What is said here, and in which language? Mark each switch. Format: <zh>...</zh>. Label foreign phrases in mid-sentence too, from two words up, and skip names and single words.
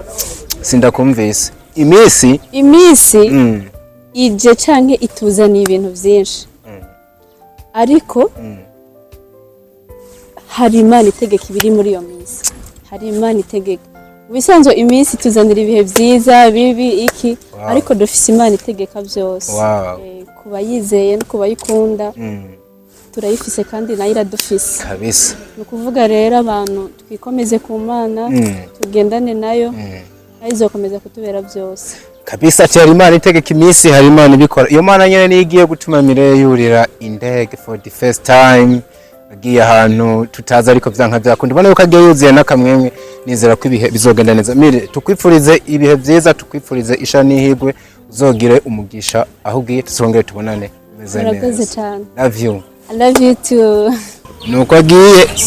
<rn>sindakumvise imisi ije canke ituzaniye ibintu byinshi ariko hari Imana itegeka ibiri muri iyo misi hari Imana itegeka ubisanzwe imisi tuzanira ibihe byiza bibi iki ariko dufise Imana itegeka byose kuba yizeye no kuba yikunda turayifise kandi nayo iradufise kabisa nukuvuga rero abantu twikomeze ku Mana tugendane nayo ayizokomeza kutubera byose kabisa ati hari Imana itegeka imisi hari Imana ibikora iyo Mana nyene ni igiye gutuma Mireille yurira indege</rn> <en>for the first time</en> <rn>agiye ahantu tutaza ariko byanka byakunda ubona yuko agiye yuzuye nakamwemwe nizera ko ibihe bizogenda neza mire tukwifurize ibihe byiza tukwifurize isha n'ihigwe uzogire umugisha aho ugiye tuzongere tubonane meze neza</rn> <en>love you I love you too</en> <rn>nuko agiye</rn>